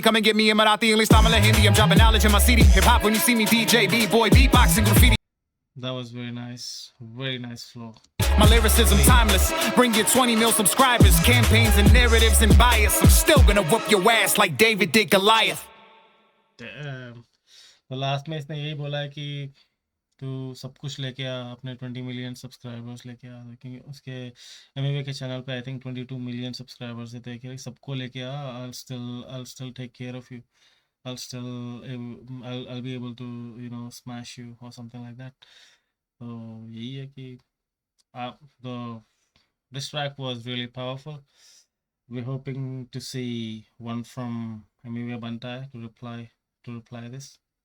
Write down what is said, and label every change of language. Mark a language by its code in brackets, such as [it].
[en] Come and get me in Marathi, English, Tamil and Hindi. I'm dropping knowledge in my CD. Hip hop when you see me, DJ, B-boy, beatboxing, graffiti. That was very nice flow. My lyricism timeless. Bring your 20 mil subscribers. Campaigns and narratives and bias. I'm still gonna whoop your ass like David did Goliath. Damn. [hi] तो last में इसने यही बोला है कि तू सब कुछ लेके आ, अपने 20 मिलियन सब्सक्राइबर्स लेके आ, क्योंकि उसके एमवे के चैनल पे आई थिंक 22 मिलियन सब्सक्राइबर्स थे, कि सबको लेके आ, [en] I'll still take care of you. I'll still I'll be able to smash you or something like that. So [hi] यही है कि [en] the this track was really powerful. We're hoping to see one from Amiga Bantai to reply this.